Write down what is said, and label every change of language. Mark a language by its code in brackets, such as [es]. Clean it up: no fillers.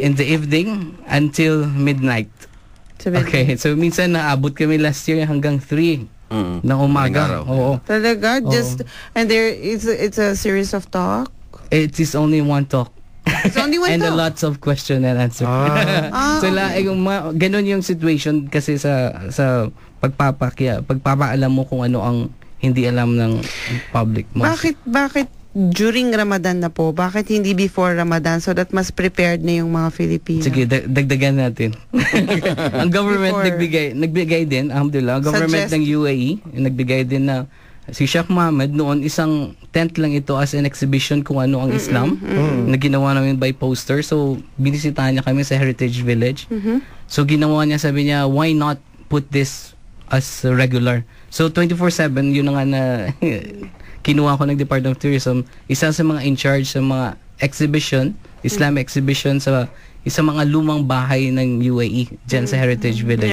[en] in the evening until midnight. [tl] Okay, so minsan naabot kami [en] last year [tl] hanggang 3 ng umaga. Oo. Talaga? [en] And there it's a series of talk? It is only one talk. It's only one and talk? lots of question and answer. [tl] So ganun yung situation kasi sa pagpapaalam mo kung ano ang hindi alam ng public. Bakit [en] during Ramadan [tl] na po? Bakit hindi [en] before Ramadan so that [tl] mas prepared na yung mga Filipino? Sige, dagdagan natin. Ang government nagbigay din, alhamdulillah, ang government ng UAE, nagbigay din na si Sheikh Mohammed noon, isang tent lang ito [en] as an exhibition [tl] kung ano ang Islam, na ginawa namin [en] by poster. [tl] So, binisitahan niya kami sa Heritage Village. So, ginawa niya, sabi niya, [en] why not put this as regular? [tl] So, 24/7, yun na nga na kinuha ko ng Department of Tourism, isa sa mga [en] in charge [tl] sa mga exhibition, Islam exhibition sa mga lumang bahay ng UAE dyan sa Heritage Village.